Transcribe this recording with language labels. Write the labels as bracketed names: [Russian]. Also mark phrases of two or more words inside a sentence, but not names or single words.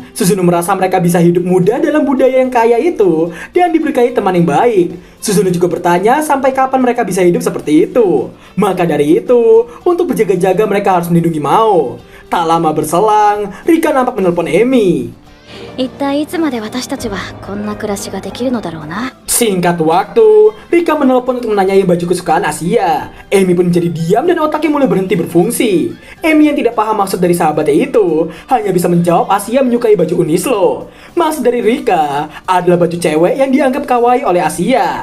[Indonesian] Suzuno merasa mereka bisa hidup mudah dalam budaya yang kaya itu dan diberkahi teman yang baik. Suzuno juga bertanya sampai kapan mereka bisa hidup seperti itu. Maka dari itu, untuk berjaga-jaga mereka harus melindungi Mao. Tak lama berselang, Rika nampak menelpon Emi. [Japanese] 一体いつまで私たちはこんな暮らしができるのだろうな。 [Indonesian] Singkat waktu, Rika menelpon untuk menanyai baju kesukaan Asia. Emi pun menjadi diam dan otaknya mulai berhenti berfungsi. Emi yang tidak paham maksud dari sahabatnya itu hanya bisa menjawab Asia menyukai baju Unislo. Maksud dari Rika adalah baju cewek yang dianggap kawaii oleh Asia.